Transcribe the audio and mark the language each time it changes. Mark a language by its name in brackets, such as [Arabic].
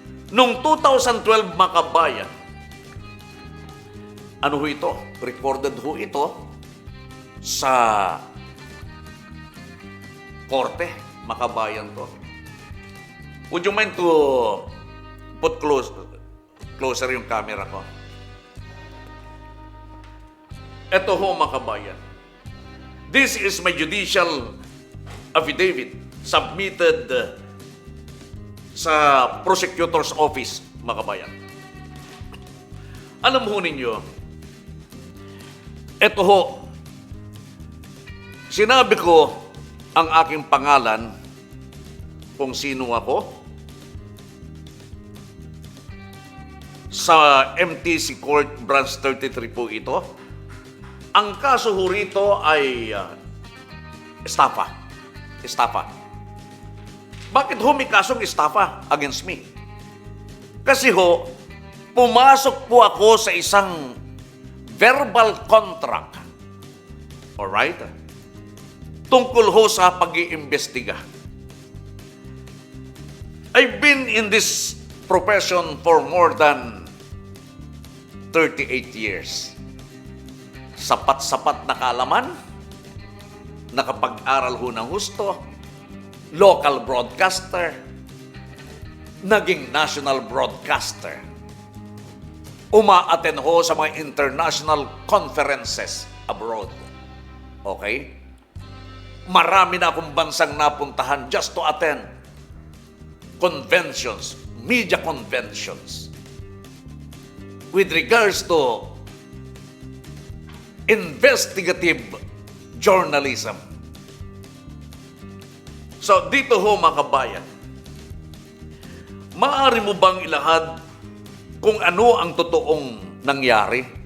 [Filipino] Noong 2012 mga kabayan, ano ho ito? Recorded ho ito sa korte, mga kabayan to. [English] Would you mind to put closer yung camera ko? [Filipino] Ito ho mga kabayan. [English] This is my judicial affidavit submitted sa prosecutor's office, [Filipino] mga kabayan. Alam ho ninyo, ito ho Sinabi ko ang aking pangalan, kung sino ako, sa MTC Court Branch 33 po ito. Ang kaso ho rito ay estafa. Estafa. Bakit ho may kasong estafa against me? Kasi ho, pumasok po ako sa isang verbal contract. Alright? Tungkol ho sa pag-iimbestiga. [English] I've been in this profession for more than 38 years. [Filipino] Sapat-sapat na kaalaman, nakapag-aral ho ng husto, local broadcaster, naging national broadcaster. Uma-attend ho sa mga international conferences abroad. Okay? Marami na akong bansang napuntahan [English] just to attend conventions, media conventions. With regards to investigative journalism. [Filipino] So, dito ho mga kabayan, maaari mo bang ilahad kung ano ang totoong nangyari?